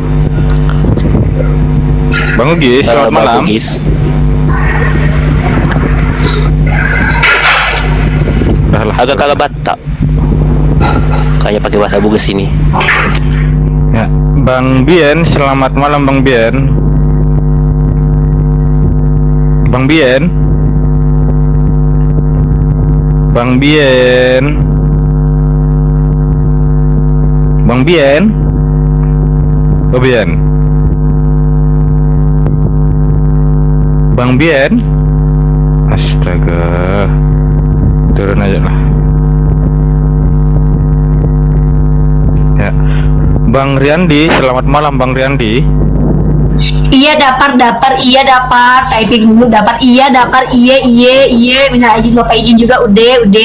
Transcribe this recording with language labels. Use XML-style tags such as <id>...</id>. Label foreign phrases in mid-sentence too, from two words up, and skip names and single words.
<id>Bang Ugis, selamat malam. Bugis. Agak kagak Batak. Kayaknya pakai bahasa Bugis ini. Ya, Bang Bien, selamat malam Bang Bien. Bang Bien. Bang Bien. Bang Bien. Oh Bien. Bang Bien. Astaga. Turun aja lah. Ya. Bang Riandi, selamat malam Bang Riandi. Iya Dapar, iya Dapar, typing dulu Dapar, iya Dapar, iya, minta izin bapak izin juga, udah.</id>